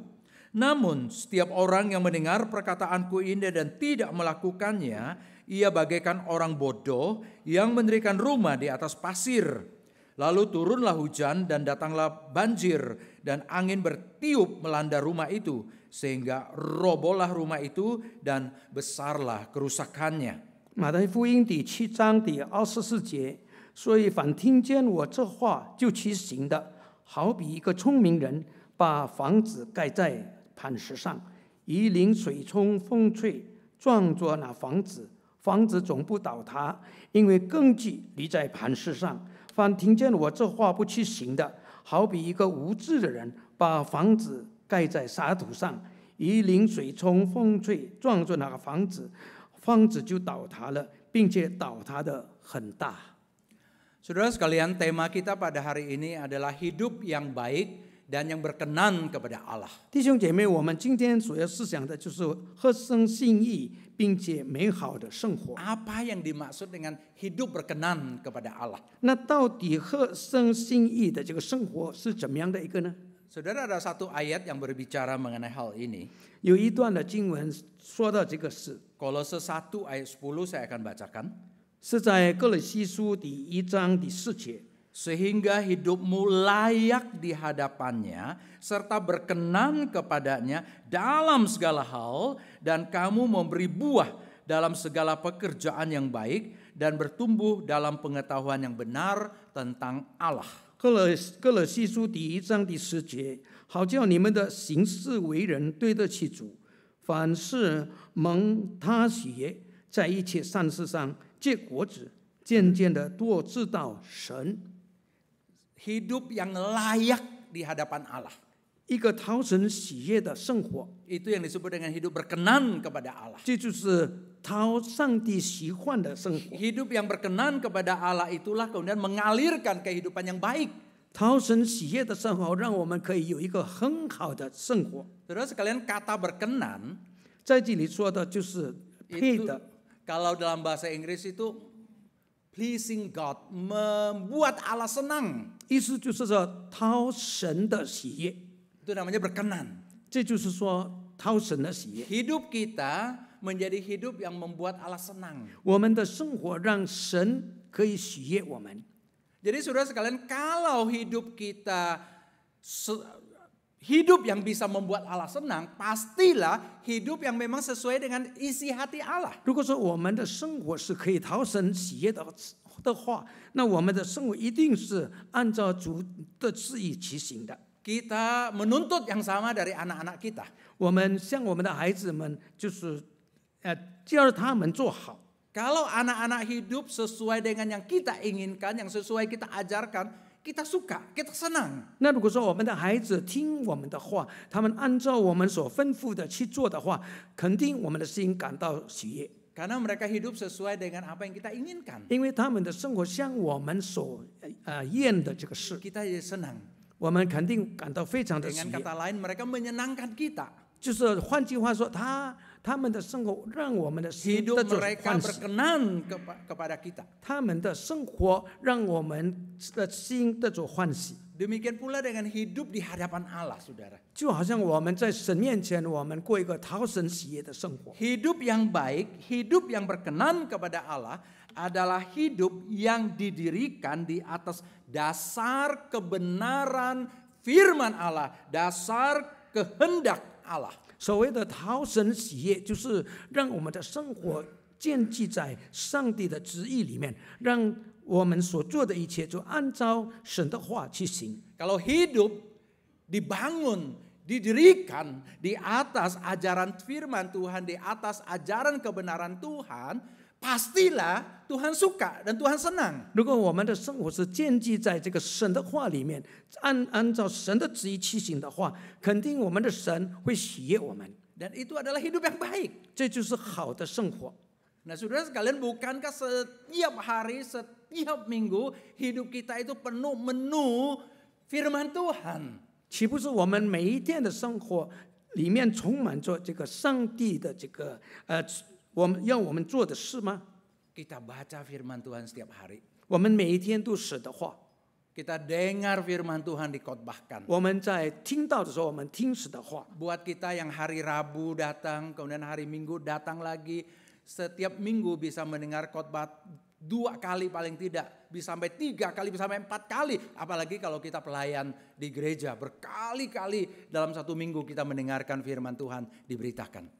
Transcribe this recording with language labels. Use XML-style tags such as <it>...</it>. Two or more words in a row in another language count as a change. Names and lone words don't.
<id>Namun setiap orang yang mendengar perkataanku ini dan tidak melakukannya, ia bagaikan orang bodoh yang mendirikan rumah di atas pasir. Lalu turunlah hujan dan datanglah banjir, dan angin bertiup melanda rumah itu, sehingga robohlah rumah itu dan besarlah kerusakannya.</id> <zh>马太福音第7章第24节，所以凡听见我这话就去行的，好比一个聪明人把房子盖在磐石上，一淋水冲风吹，撞着那房子，房子总不倒塌，因为根基立在磐石上。凡听见我这话不去行的，好比一个无知的人把房子盖在沙土上，一淋水冲风吹，撞着那个房子，房子就倒塌了，并且倒塌的很大。</zh> <id>Saudara sekalian, tema kita pada hari ini adalah hidup yang baik dan yang berkenan kepada Allah.</id> <zh>弟兄姐妹，我们今天所要思想的就是合神心意，并且美好的生活。</zh> <id>Apa yang dimaksud dengan hidup berkenan kepada Allah?</id> <zh>那到底合神心意的这个生活是怎么样的一个呢？</zh> <id>Saudara, ada satu ayat yang berbicara mengenai hal ini.</id> <zh>有一段的经文说到这个事，</zh> <id>Kolose 1 ayat 10 saya akan bacakan.</id> <zh>是在哥罗西书第1章第4节。</zh> <id>Sehingga hidupmu layak di hadapannya serta berkenan kepadanya dalam segala hal, dan kamu memberi buah dalam segala pekerjaan yang baik dan bertumbuh dalam pengetahuan yang benar tentang Allah.</id> <zh>哥罗西书第1章第10节，好叫你们的行事为人对得起主，凡事蒙他喜悦，在一切善事上结果子，渐渐的多知道神。</zh> <id>Hidup yang layak di hadapan Allah.</id> <zh>一个讨神喜悦的生活，</zh> <id>Itu yang disebut dengan hidup berkenan kepada Allah.</id> <zh>这就是讨上帝喜欢的生活。</zh> <id>Hidup yang berkenan kepada Allah itulah kemudian mengalirkan kehidupan yang baik.</id> <zh>讨神喜悦的生活，让我们可以有一个很好的生活。</zh> <id>Saudara sekalian, kata berkenan</id> <zh>在这里说的就是配</zh> <id>itu</id> <zh>的，</zh> <id>kalau dalam bahasa Inggris itu</id> <en>pleasing God,</en> <id>membuat Allah senang.</id> <zh>意思就是说讨神的喜悦，</zh> <id>Itu namanya berkenan.</id> <zh>这就是说讨神的喜悦。</zh> <id>Hidup kita menjadi hidup yang membuat Allah senang.</id> <zh>我们的生活让神可以喜悦我们。</zh> <id>Jadi saudara sekalian, kalau hidup kita hidup yang bisa membuat Allah senang, pastilah hidup yang memang sesuai dengan isi hati Allah.</id> <zh>如果说我们的生活是可以讨神喜悦的话，那我们的生活一定是按照主的旨意去行的。</zh> <id>Kita menuntut yang sama dari anak-anak kita.</id> <zh>我们向我们的孩子们，就是教他们做好。</zh> <id>Kalau anak-anak hidup sesuai dengan yang kita inginkan, yang sesuai kita ajarkan, kita suka, kita senang.</id> <zh>那如果说我们的孩子听我们的话，他们按照我们所吩咐的去做的话，肯定我们的心感到喜悦，</zh> <id>Karena mereka hidup sesuai dengan apa yang kita inginkan.</id> <zh>因为他们的生活像我们所愿的这个事，</zh> <id>Kita jadi senang.</id> <zh>我们肯定感到非常的喜</zh> <id>Dengan</id> <zh>悦。</zh> <id>kata lain, mereka menyenangkan kita.</id> <zh>就是换句话说，他们的生活让我们的心</zh> <id>Hidup</id> <zh>得着</zh> <id>mereka</id> <zh>欢喜，</zh> <id>berkenan kepada kita.</id> <zh>他们的生活让我们的心得着欢喜。</zh> <id>Demikian pula dengan hidup di hadapan Allah, saudara.</id> <zh>就好像我们在神面前，我们过一个讨神喜悦的生活。</zh> <id>Hidup yang baik, hidup yang berkenan kepada Allah adalah hidup yang didirikan di atas dasar kebenaran firman Allah, dasar kehendak Allah.</id> <zh>所谓的讨神喜悦，就是让我们的生活建基在上帝的旨意里面，让我们所做的一切就按照神的话去行。</zh> <id>Kalau hidup dibangun, didirikan di atas ajaran firman Tuhan, di atas ajaran kebenaran Tuhan, pastilah Tuhan suka dan Tuhan senang.</id> <zh>如果我们的生活是建基在这个神的话里面，按照神的旨意去行的话，肯定我们的神会喜悦我们。</zh> <id>Dan itu adalah hidup yang baik.</id> <zh>这就是好的生活。</zh> <id>Nah, saudara sekalian, bukankah setiap hari, setiap minggu hidup kita itu penuh menu firman Tuhan?</id> <zh>岂不是我们每一天的生活里面充满着这个上帝的这个我们做的事吗？</zh> <id>Kita baca firman Tuhan setiap hari.</id> <zh>我们每一天都神的话，</zh> <id>Kita dengar firman Tuhan dikhotbahkan.</id> <zh>我们在听到的时候，我们听神的话。</zh> <id>Buat kita yang hari Rabu datang, kemudian hari Minggu datang lagi, setiap minggu bisa mendengar khotbah 2 kali paling tidak, bisa sampai 3 kali, bisa sampai 4 kali. Apalagi kalau kita pelayan di gereja, berkali-kali dalam 1 minggu kita mendengarkan firman Tuhan diberitakan.</id>